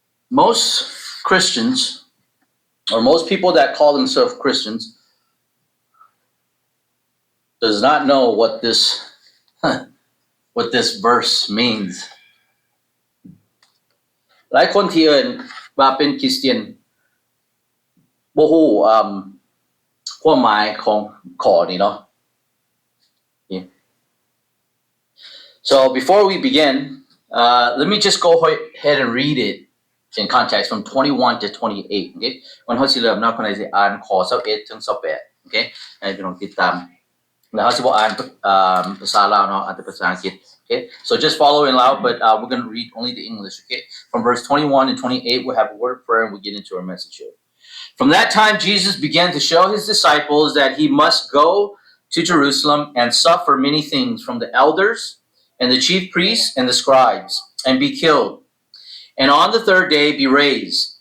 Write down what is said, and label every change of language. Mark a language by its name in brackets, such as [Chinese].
[English] Most Christians, or most people that call themselves Christians, does not know what this verse means. [Thai] หลายคนที่เอิ้นว่าเป็นคริสเตียนบ่ฮู้ความหมายของข้อนี้เนาะ [English] So before we begin, let me just go ahead and read it in context from 21 to 28. Okay? [Thai] วันเฮาสิเริ่มเนาะคนใดสิอ่านข้อ21ถึง28 Okay? ให้พี่น้องติดตามแล้วเฮาสิบ่อ่านภาษาลาวเนาะอ่านแต่ภาษาอังกฤษ Okay? [English] So just follow in loud, but we're going to read only the English. Okay? From verse 21 and 28, we'll have a word of prayer and we'll get into our message here. From that time, Jesus began to show his disciples that he must go to Jerusalem and suffer many things from the elders and the chief priests and the scribes, and be killed, and on the third day be raised.